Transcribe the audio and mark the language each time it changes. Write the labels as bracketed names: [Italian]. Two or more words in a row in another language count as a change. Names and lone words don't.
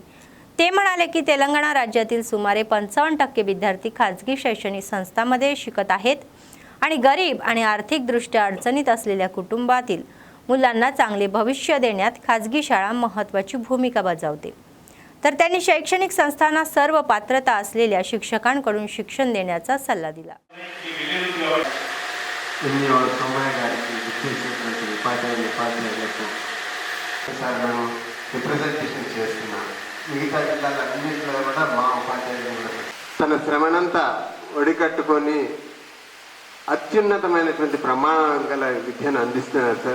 [Marathi] ते म्हणाले की तेलंगणा राज्यातील सुमारे 55% विद्यार्थी खाजगी शैक्षणिक संस्थांमध्ये शिकत आहेत आणि गरीब आणि आर्थिकदृष्ट्या अडचणीत असलेल्या कुटुंबातील मुलांना चांगले भविष्य देण्यात खाजगी शाळा महत्त्वाची भूमिका बजावते। तर त्यांनी शैक्षणिक संस्थांना सर्व पात्रता असलेल्या शिक्षकांकडून शिक्षण देण्याचा सल्ला दिला। [Telugu] తన శ్రమనంతా ఒడికట్టుకొని అత్యున్నతమైనటువంటి ప్రమాణాలు గల విద్యను అందిస్తున్నారు సార్।